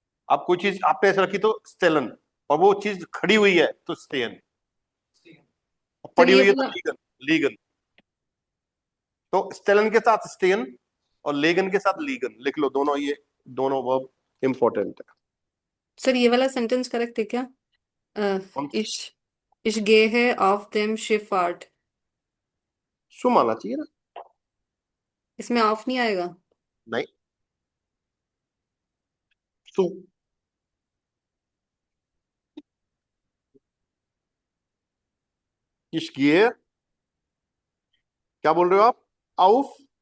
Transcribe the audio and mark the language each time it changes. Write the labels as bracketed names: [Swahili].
[Hindi] अब कोई चीज आपने ऐसे रखी तो स्टेलन, और वो चीज खड़ी हुई है तो स्टेन, पड़ी ये हुई है तो वाला लीगन, लीगन। तो स्टेलन के साथ स्टेन और लेगन के साथ लीगन लिख लो, दोनों ये दोनों वर्ब इंपॉर्टेंट है। सर, ये वाला सेंटेंस करेक्ट है क्या? [German] ich ich gehe auf dem Schifffahrt. [Hindi] सुम आना चाहिए ना, इसमें ऑफ नहीं आएगा? नहीं, सु, किसकी, क्या बोल रहे हो आप, आउफ,